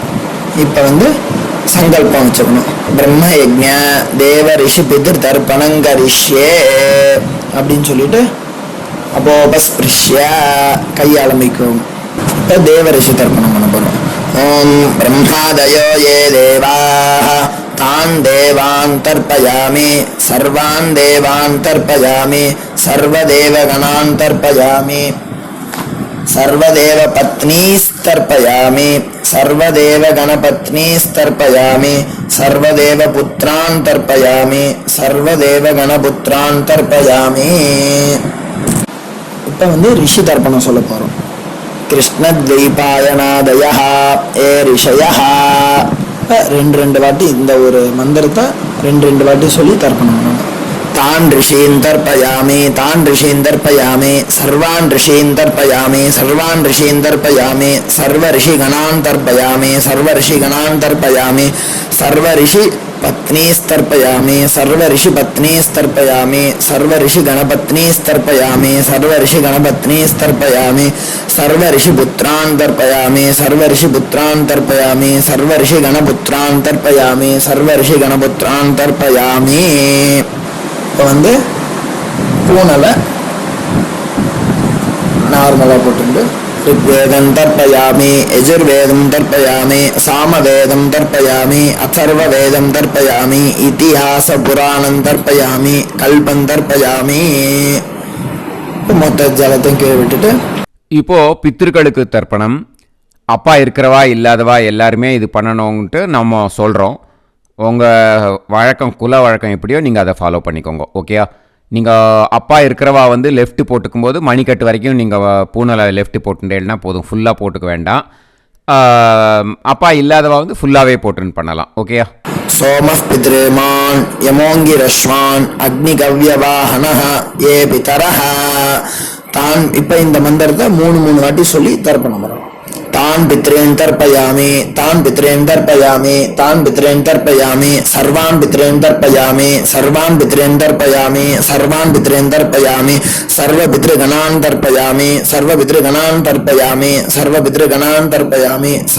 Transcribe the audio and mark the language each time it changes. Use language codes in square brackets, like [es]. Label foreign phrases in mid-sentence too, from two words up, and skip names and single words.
[ta] இப்போ சங்கல்பம் வச்சுக்கணும். [sa] ब्रह्म यज्ञ देव ऋषि पितृ तर्पणङ्करिष्ये [ta] அப்படின்னு சொல்லிட்டு அப்போபஸ்பிருஷ்ய கையை ஆரம்பிக்கும். இப்போ தேவ ரிஷி தர்ப்பணம் பண்ண போகிறோம். [sa] ओम् ब्रह्मादयो ये देवाः तान् देवान् तर्पयामि सर्वान् देवान् तर्पयामि सर्वदेवगणान् तर्पयामि सर्वदेव पत्नीस्तर्पयामि सर्वदेव गणपत्नीस्तर्पयामि सर्वदेव पुत्रान् तर्पयामि सर्वदेव गणपुत्रान् तर्पयामि. [ta] இப்போ ரிஷி தர்ப்பணம் சொல்ல போகிறோம். [sa] कृष्णद्वैपायनादयः ये ऋषयः. [ta] ரெண்டு வாட்டி இந்த ஒரு மந்திரத்தை ரெண்டு வாட்டி சொல்லி தர்ப்பணம் பண்ணணும். [sa] तान् ऋषीन् तर्पयामि, तान् ऋषीन् तर्पयामि, सर्वान् ऋषीन् तर्पयामि, सर्वान् ऋषीन् तर्पयामि, सर्व ऋषिगणान् तर्पयामि, सर्व ऋषिगणान् तर्पयामि, सर्व ऋषि पत्नीस्तर्पयामि, सर्व ऋषि पत्नीस्तर्पयामि, सर्व ऋषि गणपत्नीस्तर्पयामि, सर्व ऋषि गणपत्नीस्तर्पयामि, सर्व ऋषि पुत्रान् तर्पयामि, सर्व ऋषि पुत्रान् तर्पयामि, सर्व ऋषि गणपुत्रान् तर्पयामि, सर्व ऋषि गणपुत्रान् तर्पयामि. [ta] இப்போ வந்து பூனலை நார்மலாக போட்டு [sa] ऋग्वेदं तर्पयामि, यजुर्वेदं तर्पयामि, सामवेदं तर्पयामि, अथर्ववेदं तर्पयामि, इतिहासपुराणं तर्पयामि, कल्पं तर्पयामि. [ta] மொத்த ஜலத்தையும் கீழே விட்டுட்டு இப்போ பித்திருக்களுக்கு தர்ப்பணம். அப்பா இருக்கிறவா இல்லாதவா எல்லாருமே இது பண்ணணும்ன்ட்டு நம்ம சொல்கிறோம். உங்கள் வழக்கம் குல வழக்கம் எப்படியோ நீங்கள் அதை ஃபாலோ பண்ணிக்கோங்க. ஓகேயா? நீங்கள் அப்பா இருக்கிறவா வந்து லெஃப்ட் போட்டுக்கும் போது மணிக்கட்டு வரைக்கும் நீங்கள் பூனலை லெஃப்ட் போட்டுட்டேன்னா போதும், ஃபுல்லாக போட்டுக்க வேண்டாம். அப்பா இல்லாதவா வந்து ஃபுல்லாகவே போட்டுன்னு பண்ணலாம். ஓகேயா? [sa] सोमः पितृमान् यमोऽङ्गिरस्वान् अग्निकव्यवाहनः ये पितरः तान्. [ta] இப்போ இந்த மந்திரத்தை மூணு வாட்டி சொல்லி தர்ப்பணம் பண்ணணும். [sa] तान् पितॄन् तर्पयामि, तान् पितॄन् तर्पयामि, तान् पितॄन् तर्पयामि, सर्वान् पितॄन् तर्पयामि, सर्वान् पितॄन् तर्पयामि, सर्वान् पितॄन् तर्पयामि, सर्वपितृगणान् तर्पयामि, सर्वपितृगणान् तर्पयामि, सर्वपितृगणान् तर्पयामि,